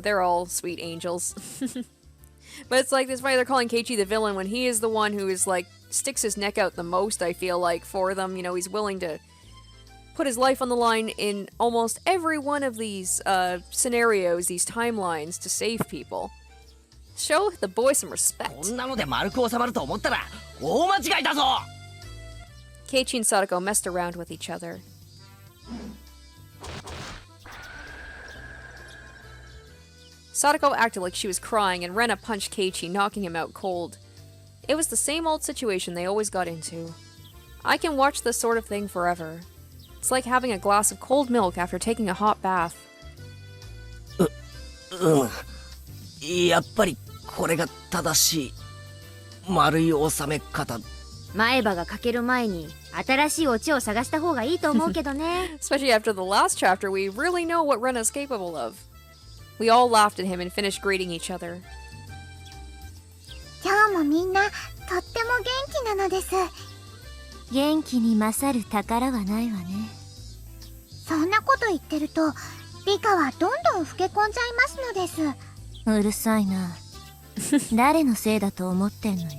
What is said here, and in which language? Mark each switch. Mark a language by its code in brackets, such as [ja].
[en] They're all sweet angels. But it's like this why they're calling Keiichi the villain when he is the one who is like sticks his neck out the most, I feel like, for them. You know, he's willing to put his life on the line in almost every one of these scenarios, these timelines, to save people. Show the boy some respect. [ja] こんなので丸く収まると思ったら大間違いだぞ。 [en] Keiichi and Sadako messed around with each other. Sadako acted like she was crying, and Rena punched Keiichi, knocking him out cold. It was the same old situation they always got into. I can watch this sort of thing forever. It's like having a glass of cold milk after taking a hot bath. [ja] やっぱりこれが正しい丸い収め方。前歯が欠ける前に新しいオチを探した方がいいと思うけどね。 [en] Especially after the last chapter, we really know what Rena's capable of. We all laughed at him and finished greeting each other. [ja] 今日もみんなとっても元気なのです。元気に勝る宝はないわね。そんなこと言ってるとリカはどんどん老け込んじゃいますのです。うるさいな。誰のせいだと思ってんのよ。